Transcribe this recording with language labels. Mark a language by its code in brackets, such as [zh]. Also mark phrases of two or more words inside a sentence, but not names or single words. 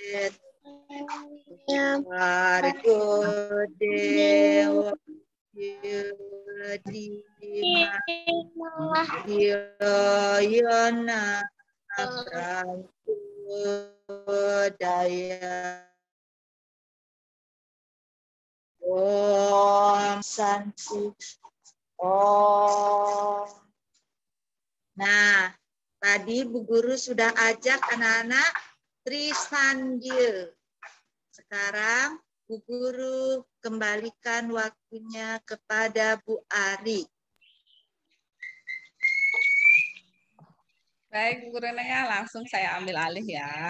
[sa] वर्ग देव दिम यन दय ॐ शान्ति ॐ. [id] Nah, tadi Bu Guru sudah ajak anak-anak Trisandya. Sekarang Bu Guru kembalikan waktunya kepada Bu Ari. Baik, Bu Guru Naya, langsung saya ambil alih ya.